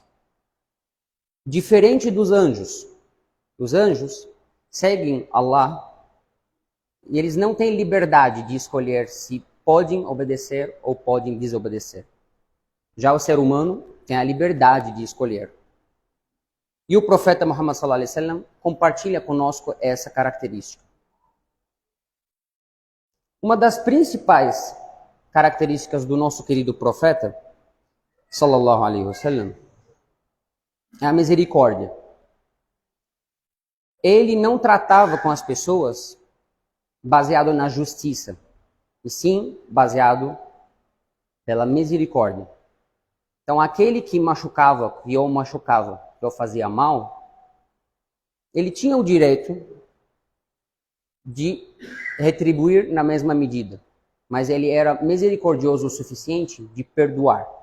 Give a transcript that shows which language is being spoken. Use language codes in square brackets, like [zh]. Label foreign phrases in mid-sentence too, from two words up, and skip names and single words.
[pt] Diferente dos anjos. Os anjos seguem Allah e eles não têm liberdade de escolher se podem obedecer ou podem desobedecer. Já o ser humano tem a liberdade de escolher. E o profeta Muhammad [ar] صلى الله عليه وسلم [pt] compartilha conosco essa característica. Uma das principais características do nosso querido profeta [ar] صلى الله عليه وسلم [pt] é a misericórdia. ele não tratava com as pessoas baseado na justiça, e sim baseado pela misericórdia. Então, aquele que machucava, que eu machucava, que eu fazia mal, ele tinha o direito de retribuir na mesma medida, mas ele era misericordioso o suficiente de perdoar.